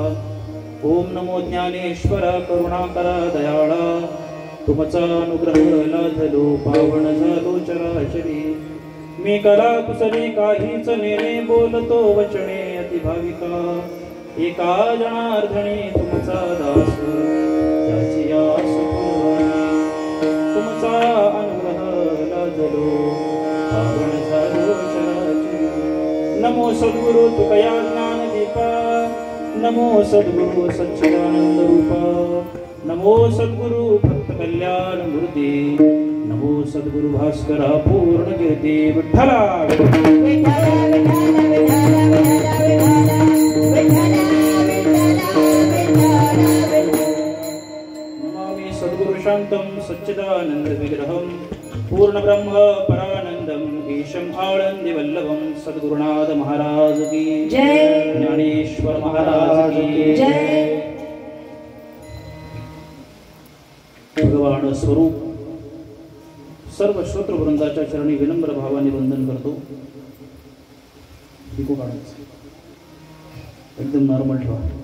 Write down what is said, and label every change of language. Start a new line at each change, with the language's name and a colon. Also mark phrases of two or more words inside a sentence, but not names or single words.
Marathi: ओम नमो ज्ञानेश्वरा करुणाकरा दयाळा, तुमचा अनुग्रह लाधलो पावन झालो चराचरी. मी कला कुसली काहीच नेणे बोलतो वचने अतिभाविका, एका जनार्दनी तुमचा दास त्याची आस पुरवणी. तुमचा अनुग्रह लाजलो पावन झालो चराचरी. नमो सद्गुरु तुकया ज्ञान दीपा, नमो सद्गुरु सच्चिदानंद रूपा, नमो सद्गुरु भक्त कल्याण मूर्ती. नमो सद्गुरु भास्कर पूर्ण कीर्ती विठ्ठला
Sanskrit: नमामि सद्गुरु शांतं सच्चिदानंद विग्रहं पूर्ण ब्रह्म परानंदम ईशम आनंदी वल्लभम
Hindi: सद्गुरुनाथ महाराज की जय ज्ञानेश्वर महाराज की जय
Marathi: भगवान स्वरूप सर्व श्रोत्र वृंदाच्या चरणी विनम्र भावाने वंदन करतो. इको काढायचं एकदम नॉर्मल ठेवा.